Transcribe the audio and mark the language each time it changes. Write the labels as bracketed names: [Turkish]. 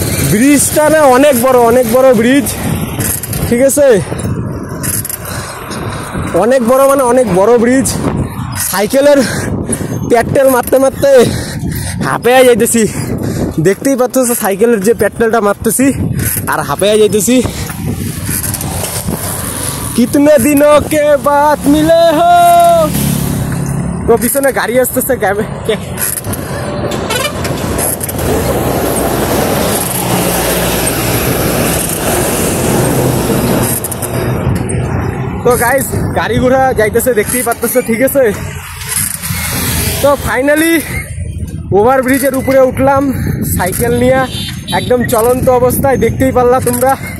[Bangla] ব্রিজটা না অনেক বড় ব্রিজ। ঠিক আছে, অনেক বড়, মানে অনেক বড় ব্রিজ। সাইকেলের পেট্রোল মারতে মারতে হাঁপিয়ে যাইতেছি, দেখতেই পাচ্ছ সাইকেলের যে পেট্রোলটা মারতেছি আর হাঁপিয়ে যাইতেছি। [Hindi] কিতনে দিনों के बाद मिले हो। [Bangla] তো পিছনে গাড়ি আসতেছে, তো গাইস গাড়ি ঘোড়া যাইতেছে, দেখতেই পাচ্ছ। ঠিক আছে, তো ফাইনালি ওভারব্রিজের উপরে উঠলাম সাইকেল নিয়ে, একদম চলন্ত অবস্থায়, দেখতেই পারলা তোমরা।